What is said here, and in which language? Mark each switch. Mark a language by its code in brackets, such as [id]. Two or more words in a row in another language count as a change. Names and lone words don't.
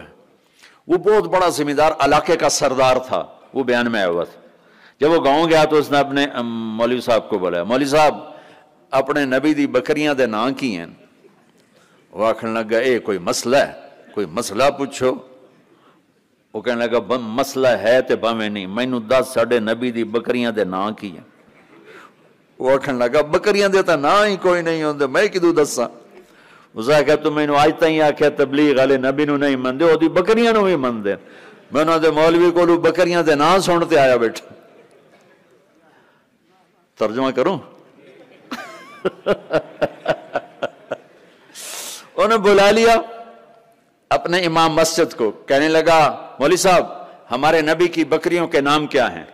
[ur] وہ بہت بڑا ذمہ دار علاقے کا سردار تھا، وہ بیان میں آیا ہوا تھا۔ جب وہ گاؤں گیا تو اس نے اپنے [pa] مولوی صاحب کو بولا، مولوی صاحب اپنے نبی دی بکریاں دے نام کی ہیں؟ وہ آکھنے لگا اے کوئی مسئلہ ہے، کوئی مسئلہ پوچھو۔ وہ کہنے لگا مسئلہ ہے تے باویں نہیں، مینوں دس ساڈے نبی دی بکریاں دے نام کی ہیں۔ وہ آکھنے لگا بکریاں دے تا نام ہی کوئی نہیں ہوندے، میں کدوں دساں؟ [ur] اس نے کہا [pa] تو مینوں اج تائیں آکھیا تبلیغ والے نبی نو نہیں مندے، اودی بکریاں نو بھی مندے۔ میں انہاں دے مولوی کولوں بکریاں دے نام سن تے آیا بیٹھا۔ [ur] ترجمہ کروں؟ انہوں نے بلا لیا اپنے امام مسجد کو، کہنے لگا مولوی صاحب ہمارے نبی کی بکریوں کے نام کیا ہیں؟